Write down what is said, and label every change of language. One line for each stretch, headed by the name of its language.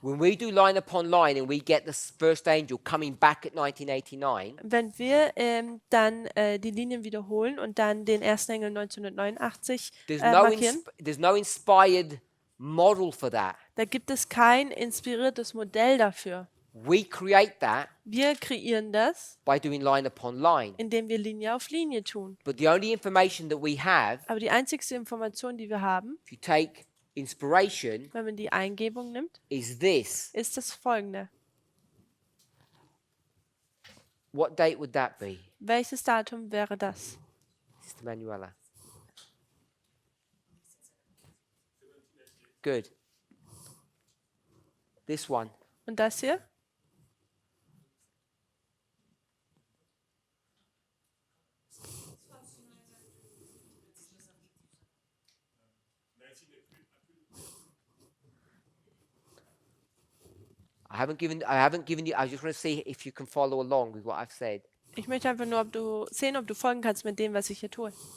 English: When we do line upon line and we get the first angel coming back at 1989,
German: Wenn wir dann die Linien wiederholen und dann den ersten Engel 1989 markieren,
English: there's no inspired model for that.
German: da gibt es kein inspiriertes Modell dafür.
English: We create that
German: Wir kreieren das,
English: by doing line upon line.
German: indem wir Linie auf Linie tun.
English: But the only information that we have,
German: Aber die einzigste Information, die wir haben,
English: if you take inspiration,
German: wenn man die Eingebung nimmt,
English: is this.
German: ist das folgende.
English: What date would that be,
German: Welches Datum wäre das?
English: Sister Manuela? Good. This one.
German: Und das hier?
English: I haven't given you, I just want to see if you can follow along with what I've said.
German: Ich möchte einfach nur sehen, ob du folgen kannst mit dem, was ich hier tue.